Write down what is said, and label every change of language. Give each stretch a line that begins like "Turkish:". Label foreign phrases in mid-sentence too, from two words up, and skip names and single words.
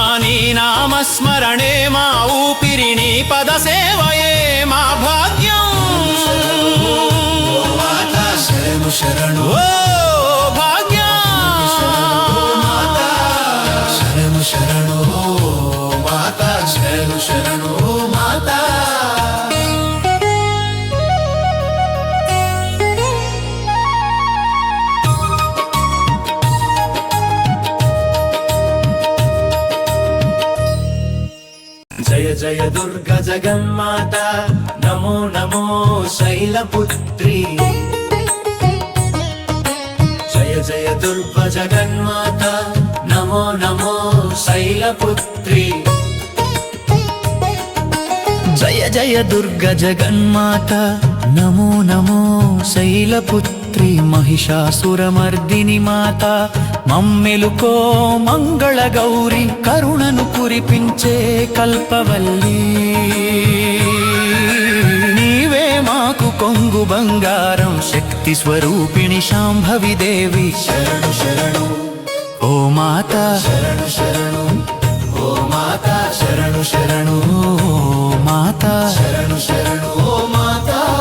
Telugu: నీ నామస్మరణే మా ఊపిరి నీ పద సేవయే మా భాగ్యం। శరణు శరణు ఓ భాగ్యం శరణు శరణు ఓ మాతా శరణు శరణు ఓ మాతా।
Sanskrit: जय जय दुर्गा जगन्माता नमो नमो शैलपुत्री। जय जय दुर्गा जगन्माता नमो नमो शैलपुत्री। जय जय दुर्गा जगन्माता नमो नमो शैलपुत्री। महिषासुरमर्दिनि माता
Telugu: మమ్మెలుకో మంగళ గౌరి కరుణను కురిపించే కల్పవల్లి। నీవే మాకు కొంగు బంగారం శక్తి స్వరూపిణి శాంభవి దేవి శరణు శరణు ఓ మాతా శరణు శరణు ఓ మాతా శరణు శరణు ఓ మాతా శరణు శరణు ఓ మాతా।